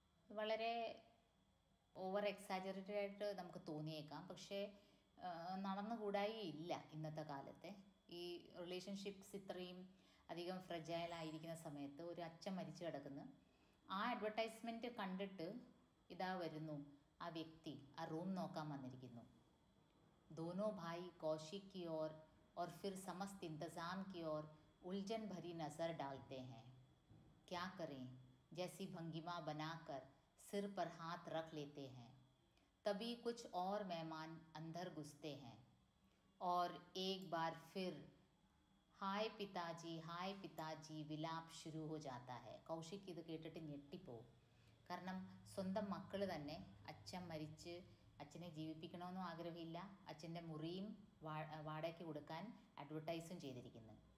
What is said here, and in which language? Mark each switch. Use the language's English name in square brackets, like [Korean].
[Malayalam] വളരെ over exaggerated ആയിട്ട് നമുക്ക് തോന്നിയേക്കാം, പക്ഷേ നടന്നുകൂടായി ഇല്ല ഇന്നത്തെ കാലത്തെ. ഈ റിലേഷൻഷിപ്സ് ഇത്രയും അധികം ഫ്രജൈലായിരിക്കുന്ന സമയത്ത് ഒരു അച്ഛൻ മരിച്ചു കിടക്കുന്നു. ആ അഡ്വർടൈസ്മെൻറ്റ് കണ്ടിട്ട് ഇതാ വരുന്നു ആ വ്യക്തി ആ റൂം നോക്കാൻ വന്നിരിക്കുന്നു. [Hindi] दोनों भाई कौशिक की ओर और फिर समस्त इंतज़ाम की ओर उलझन भरी नज़र डालते हैं. क्या करें जैसी भंगिमा बनाकर सिर पर हाथ रख लेते हैं. तभी कुछ और मेहमान अंदर घुसते हैं और एक बार फिर हाय पिताजी विलाप शुरू हो जाता है. [Malayalam] കൗശിക് ഇത് കേട്ടിട്ട് ഞെട്ടിപ്പോവും. കാരണം സ്വന്തം മക്കൾ തന്നെ അച്ഛൻ മരിച്ച് അച്ഛനെ ജീവിപ്പിക്കണമെന്നും ആഗ്രഹമില്ല, അച്ഛൻ്റെ മുറിയും വാടകയ്ക്ക് കൊടുക്കാൻ അഡ്വർടൈസും ചെയ്തിരിക്കുന്നു.